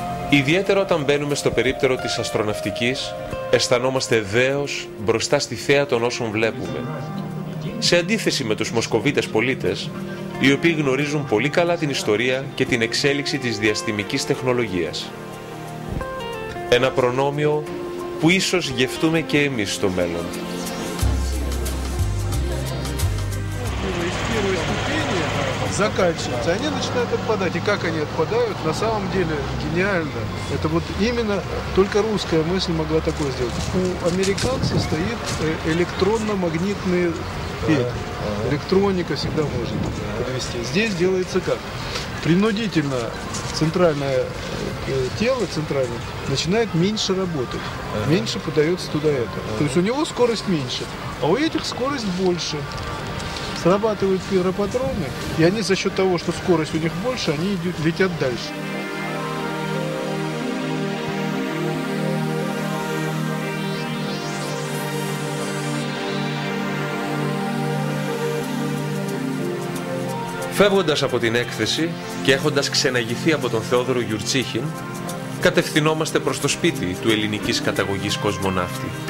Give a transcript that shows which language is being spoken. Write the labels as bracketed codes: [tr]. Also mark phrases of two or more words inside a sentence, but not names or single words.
[el] Ιδιαίτερα όταν μπαίνουμε στο περίπτερο της αστροναυτικής, αισθανόμαστε δέος μπροστά στη θέα των όσων βλέπουμε. Σε αντίθεση με τους Μοσκοβίτες πολίτες, οι οποίοι γνωρίζουν πολύ καλά την ιστορία και την εξέλιξη της διαστημικής τεχνολογίας. Ένα προνόμιο που ίσως γευτούμε και εμείς στο μέλλον. [ru] Заканчиваются, они начинают отпадать. И как они отпадают, на самом деле гениально. Это вот именно только русская мысль могла такое сделать. У американцев стоит электронно-магнитный петь. Электроника всегда может подвести. Здесь делается как? Принудительно центральное тело центральное начинает меньше работать. Меньше подается туда это. То есть у него скорость меньше, а у этих скорость больше. Срабатывают пиропатроны, и они за счет того, что скорость у них больше, они летят дальше. [el] Φεύγοντας από την έκθεση και έχοντας ξεναγηθεί από τον Θεόδωρο Γιουρτσίχιν, κατευθυνόμαστε προς το σπίτι του ελληνικής καταγωγής κοσμοναύτη.